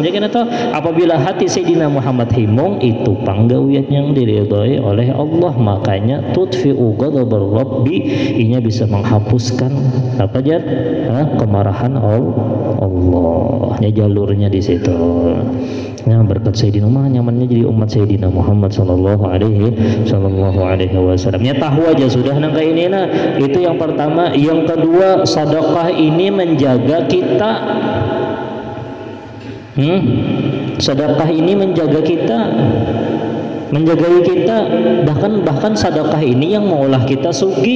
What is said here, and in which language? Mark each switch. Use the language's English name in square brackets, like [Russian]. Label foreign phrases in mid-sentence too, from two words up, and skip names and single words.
[Banjar] Jadi apabila hati Sayyidina Muhammad himung, itu panggawian yang diridhoi oleh Allah. Makanya [Arabic] تطفئ غضب الرب, [Banjar] inya bisa menghapuskan apa jar? Kemarahan Allah. Ya jalurnya di situ. Nah, berkat Sayyidina Muhammad nyamannya jadi umat Sayyidina Muhammad [Arabic] صلى الله عليه وسلم. [Banjar] Ya tahu aja sudah nangka ini nah. Itu yang pertama. Yang kedua, sedekah ini menjaga kita. Sedekah ini menjaga kita. Menjagai kita, bahkan sedekah ini yang maulah kita sugih.